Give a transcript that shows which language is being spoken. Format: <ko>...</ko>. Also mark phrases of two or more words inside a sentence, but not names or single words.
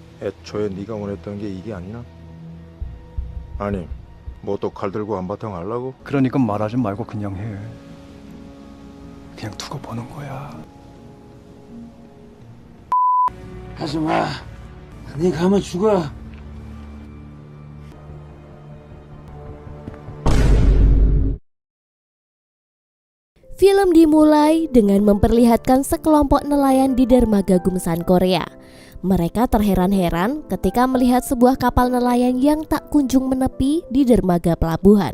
<ko>애초에 네가 원했던 게 이게 아니나? 아니, 뭐 또 칼 들고 한바탕 하려고? 그러니까 말하지 말고 그냥 해. 그냥 두고 보는 거야. 하지마. 네 가면 죽어.</ko> <id>Film dimulai dengan memperlihatkan sekelompok nelayan di dermaga Gumsan, Korea. Mereka terheran-heran ketika melihat sebuah kapal nelayan yang tak kunjung menepi di dermaga pelabuhan.</id>